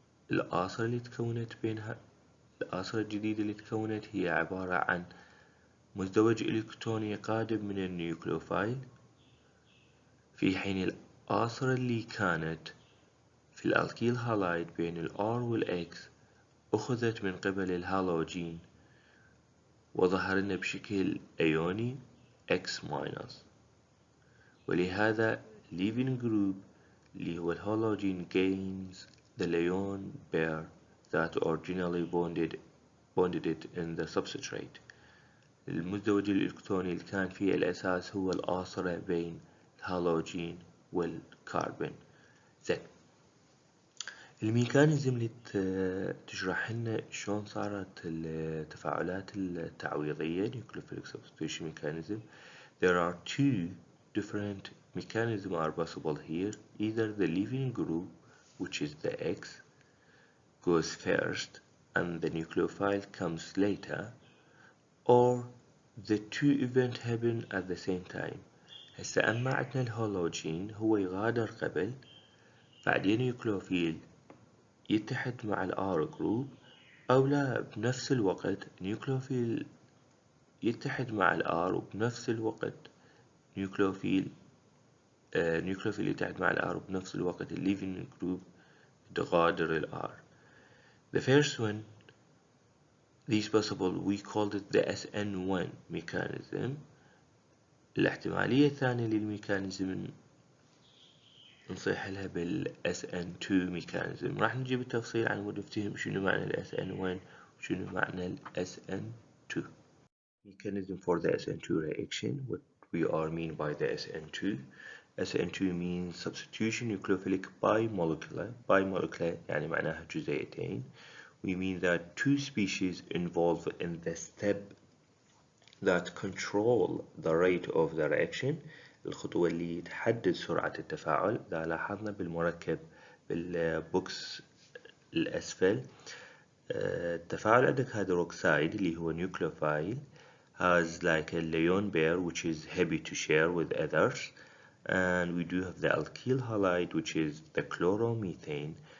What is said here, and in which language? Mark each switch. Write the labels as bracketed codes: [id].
[ar] الآثار اللي تكونت بينها، الآثار الجديدة اللي تكونت هي عبارة عن مزدوج إلكتروني قادم من النيوكليوفايل، في حين الآثار اللي كانت في الألكيل هالايد بين الR والX أخذت من قبل الهالوجين، وظهر لنا بشكل أيوني X minus. ولهذا [en] leaving group [ar] اللي هو الهالوجين [en] gains the lone pair that originally bonded it in the substrate. [ar] المزدوج الإلكتروني اللي كان فيه الأساس هو الآصرة بين الهالوجين والكربون. زين، الميكانيزم اللي تشرح لنا شلون صارت التفاعلات التعويضية nucleophilic substitution mechanism. [en] There are two different mechanisms are possible here. Either the leaving group, which is the X, goes first and the nucleophile comes later, or the two events happen at the same time. [ar] هسه أما عندنا الهالوجين هو يغادر قبل، بعدين نيوكليوفيل يتحد مع الآر جروب، أو لا بنفس الوقت نيوكليوفيل يتحد مع الآر وبنفس الوقت نيوكليوفيل يتحد مع الآر وبنفس الوقت الليفينج جروب تغادر الآر. [en] The first one, these possible, we called it the SN1 mechanism. [ar] الاحتمالية الثانية للميكانيزم نصيح لها بال SN2 mechanism. راح نجيب التفصيل عن مود نفتهم شنو معنى ال SN1 وشنو معنى ال SN2. [en] Mechanism for the SN2 reaction, what we are mean by the SN2. SN2 means substitution nucleophilic bimolecular. [ar] Bimolecular يعني معناها جزيئتين. [en] We mean that two species involved in the step that control the rate of the reaction. [ar] الخطوة اللي تحدد سرعة التفاعل. إذا لاحظنا بالمركب بالبوكس الأسفل التفاعل عندك هيدروكسيد اللي هو [en] nucleophile has like a lone pair which is happy to share with others, and we do have the alkyl halide which is the chloromethane.